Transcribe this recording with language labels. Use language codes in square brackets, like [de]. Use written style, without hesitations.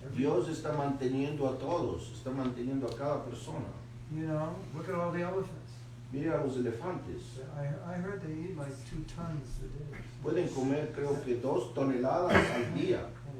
[es] Dios está manteniendo a todos, está manteniendo a cada persona. [en] You know, look at all the elephants. [es] Mire a los elefantes. [en] I heard they eat like 2 tons a day. [es] Pueden comer creo que 2 toneladas al día.